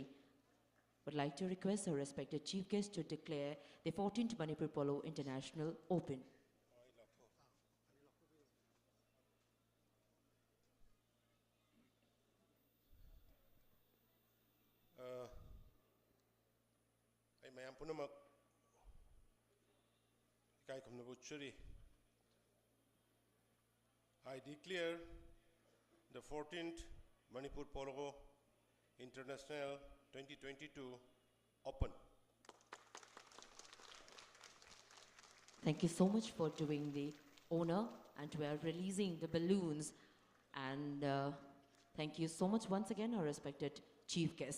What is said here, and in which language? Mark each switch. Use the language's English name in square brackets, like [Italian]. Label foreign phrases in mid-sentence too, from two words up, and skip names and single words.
[English] Would like to request our respected Chief Guest to declare the 14th Manipur Polo International open. [Manipuri] Ay mayam punamak kai kumnabuchuri. [English] I declare the 14th Manipur Polo International 2022 open. Thank you so much for doing the honor and we are releasing the balloons and thank you so much once again our respected Chief Guest.